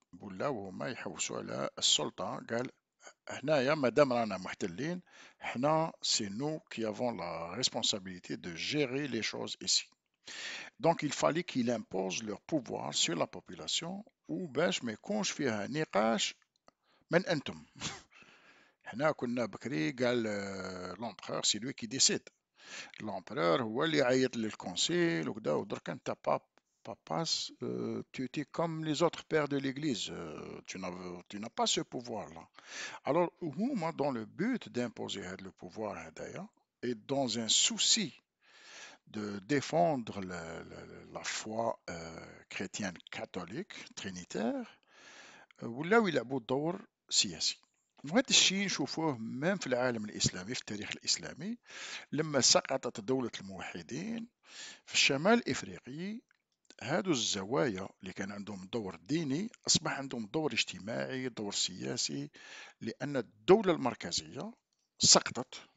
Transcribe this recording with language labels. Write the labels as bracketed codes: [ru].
[ar] بولاو هما يحوسوا على السلطة قال هنايا مادام رانا محتلين حنا [fr] c'est nous qui avons la responsabilité de gérer les choses ici. Donc il fallait qu'il impose leur pouvoir sur la population [ar] وباش ما يكونش فيها نقاش من أنتم. حنا كنا بكري قال [fr] l'empereur c'est lui qui décide. L'empereur [ar] هو اللي يعيط للكونسيل وكذا ودرك انت [fr] papas, tu étais comme les autres pères de l'Église, tu n'as pas ce pouvoir-là. Alors, moi, dans le but d'imposer le pouvoir d'ailleurs, et dans un souci de défendre la foi chrétienne catholique trinitaire, [ar] ولاو يلعبوا دور سياسي. وهذا الشيء نشوفوه من في العالم الإسلامي في التاريخ الإسلامي لما سقطت دولة الموحدين في الشمال الإفريقي. هادو الزوايا اللي كان عندهم دور ديني أصبح عندهم دور اجتماعي دور سياسي لأن الدولة المركزية سقطت.